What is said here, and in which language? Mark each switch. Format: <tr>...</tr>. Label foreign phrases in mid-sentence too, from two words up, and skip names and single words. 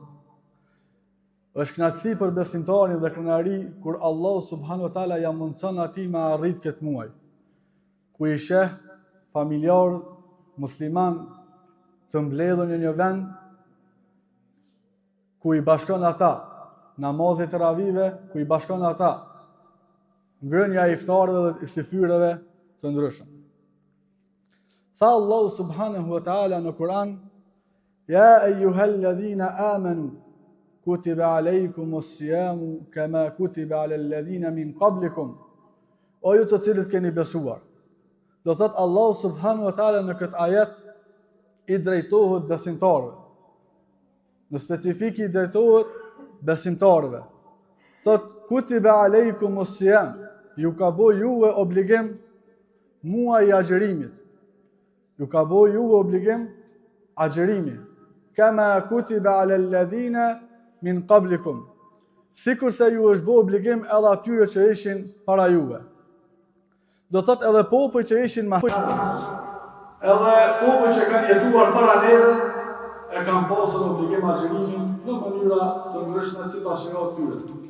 <sq>Është kënaqësi për besimtarin dhe kënaqëri kur Allahu</sq> <ar>سبحانه وتعالى</ar> <sq>ja mundson atij me arrit këtë muaj, ku i sheh familjar musliman të mbledhur në një vend, ku i bashkon ata namazit të ravive, ku i bashkon ata ngrënia e iftarëve dhe istifyreve të ndryshëm. Tha Allahu</sq> <ar>سبحانه وتعالى</ar> <sq>në Kur'an:</sq> <ar>يا أيها الذين آمنوا كتب عليكم الصيام كما كتب على الذين من قبلكم.</ar> <sq>O ju të cilët keni besuar. Do thot Allahu</sq> <ar>سبحانه وتعالى</ar> <sq>në këtë ajet i drejtohet besimtarëve. Në specifik i drejtohet besimtarëve. Thot</sq> <ar>كتب عليكم الصيام,</ar> <sq>ju ka bo juve obligim muaj i agjerimit. Ju ka bo juve obligim agjerimi.</sq> <ar>كما كتب على الذين من قبلكم.</ar> <sq>Sikur se ju është bo obligim edhe atyre që ishin para juve. Do thot edhe popull që ishin ma edhe popull që kanë jetuar para neve e kanë pasur obligim agjerimin në mënyra të ndryshme sipas shënjave tyre.</sq>